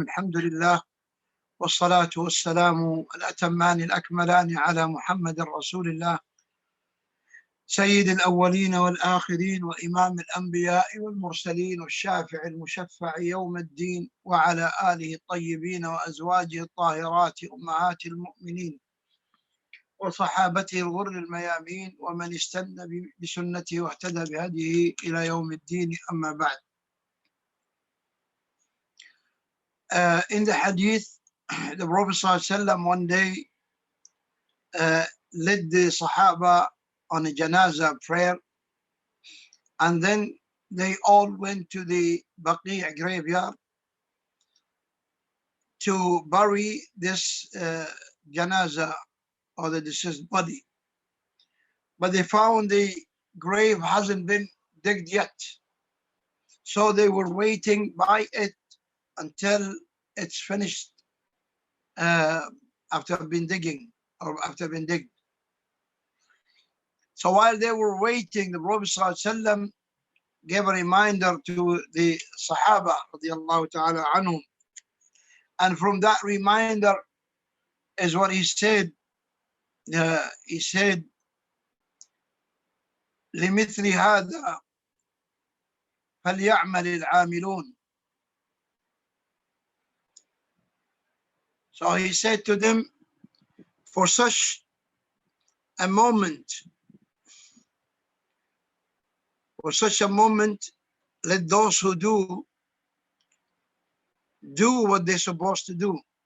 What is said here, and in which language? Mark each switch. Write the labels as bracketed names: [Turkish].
[Arabic] الحمد لله والصلاة والسلام الأتمان الأكملان على محمد رسول الله سيد الأولين والآخرين وإمام الأنبياء والمرسلين والشافع المشفع يوم الدين، وعلى آله الطيبين وأزواجه الطاهرات أمهات المؤمنين وصحابته الغر الميامين ومن استنى بسنته واهتدى بهديه إلى يوم الدين. أما بعد. [English] In the hadith, the Prophet ﷺ one day led the Sahaba on a janazah prayer, and then they all went to the Baqi' graveyard to bury this janazah, or the deceased body. But they found the grave hasn't been digged yet. So they were waiting by it until it's finished after being digging, or after being digged. So while they were waiting, the Prophet ﷺ gave a reminder to the Sahaba radiallahu ta'ala anhum. And from that reminder is what he said. He said, [Arabic] لِمِثْلِ هَذَا فَلْيَعْمَلِ الْعَامِلُونَ. [English] So he said to them, for such a moment, let those who do what they're supposed to do.